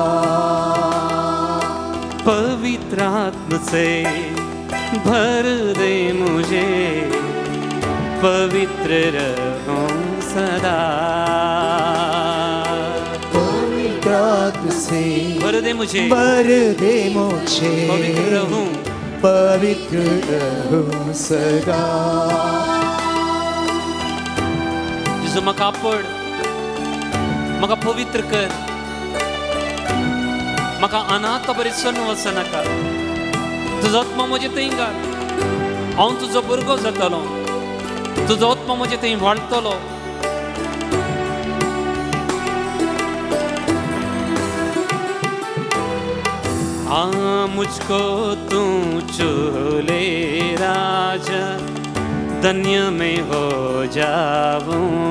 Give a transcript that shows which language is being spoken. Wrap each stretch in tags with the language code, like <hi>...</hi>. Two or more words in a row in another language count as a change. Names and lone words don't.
<hi>पवित्र आत्मा से भर दे मुझे, पवित्र रहूं सदा। पवित्र आत्मा से भर दे मुझे, भर दे मुझे, पवित्र रहूं, पवित्र रहूं सदा।</hi> <kok>जिसो मका पड, मका पवित्र कर, मका अनाथ बरी सण वचनाका, तुजो आत्मा म्हजे थंय घाल, हांव तुजो भुरगो जातलो, तुजो आत्मा म्हजे थंय वाडटलो।</kok> <hi>मुझको तू चूले राजा, धन्य में हो जाऊं।</hi>